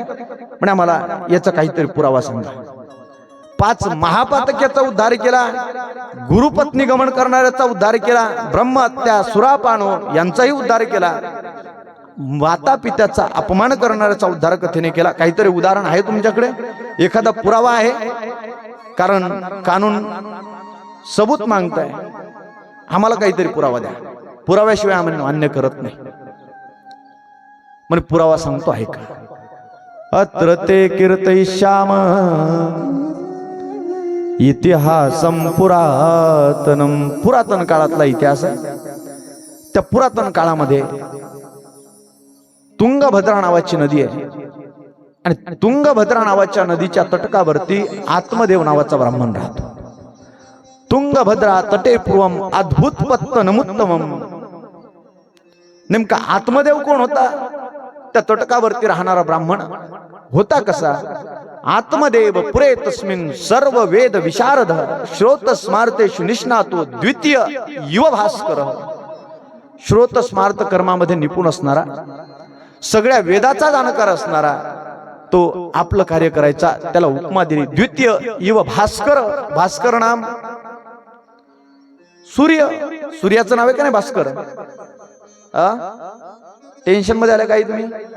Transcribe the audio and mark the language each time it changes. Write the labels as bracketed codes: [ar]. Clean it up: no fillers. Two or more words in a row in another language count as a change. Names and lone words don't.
[mr] पण आम्हाला याचा काहीतरी पुरावा सांगा. 5 महापातक्याचा उद्धार केला, गुरुपत्नी गमन करणाऱ्याचा उद्धार केला, ब्रह्महत्या, सुरापानो यांचाही उद्धार केला, माता पित्याचा अपमान करणाऱ्याचा उद्धार कथेने केला. काहीतरी उदाहरण आहे तुमच्याकडे, एखादा पुरावा आहे? कारण [hi] कानून सबूत [mr] मागताय, आम्हाला काहीतरी पुरावा द्या. पुराव्याशिवाय आम्ही मान्य करत नाही. म्हणजे पुरावा सांगतो आहे का? [sa] अत्र ते कीर्तयिष्याम इतिहासम पुरातनम. [mr] पुरातन काळातला इतिहास आहे. त्या पुरातन काळामध्ये तुंगभद्रा नावाची नदी आहे, आणि तुंगभद्रा नावाच्या नदीच्या तटकावरती आत्मदेव नावाचा ब्राह्मण राहतो. [sa] तुंगभद्रा तटे पूर्वम अद्भुत पत्तनमुत्तमम. [mr] नेमका आत्मदेव कोण होता? त्या तटकावरती राहणारा ब्राह्मण होता कसा? [sa] आत्मदेव पुरे तस्मिन सर्व वेद विशारद, श्रोत स्मार्तेषु निष्णातो द्वितीय युव भास्कर. [mr] श्रोत स्मार्त कर्मामध्ये निपुण असणारा, सगळ्या वेदाचा जाणकार असणारा तो आपलं कार्य करायचा, त्याला उपमा दिली [sa] द्वितीय युव भास्कर. [mr] भास्कर नाम सूर्य, सूर्याचं नाव आहे का नाही भास्कर? टेन्शन मध्ये आलं काही तुम्ही?